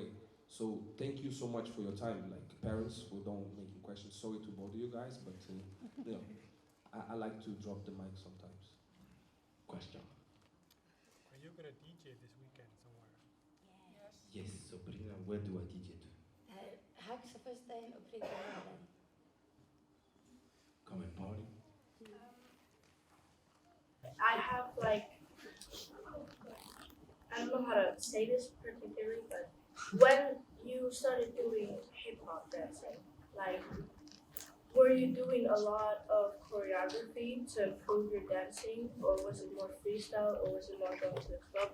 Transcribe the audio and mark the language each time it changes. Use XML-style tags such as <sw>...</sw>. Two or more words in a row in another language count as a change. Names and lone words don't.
<en>So thank you so much for your time. Like parents who don't making questions, sorry to bother you guys, but you know, I like to drop the mic sometimes. Question. Are you gonna DJ this weekend somewhere? Yes, Sabrina, where do I DJ to?</en> <is>Haxa föstudaginn og prikka mánudaginn.</is> <en>Come and party? I have like, I don't know how to say this particularly, but when you started doing hip hop dancing, like, were you doing a lot of choreography to improve your dancing, or was it more freestyle, or was it more going to the club?</en>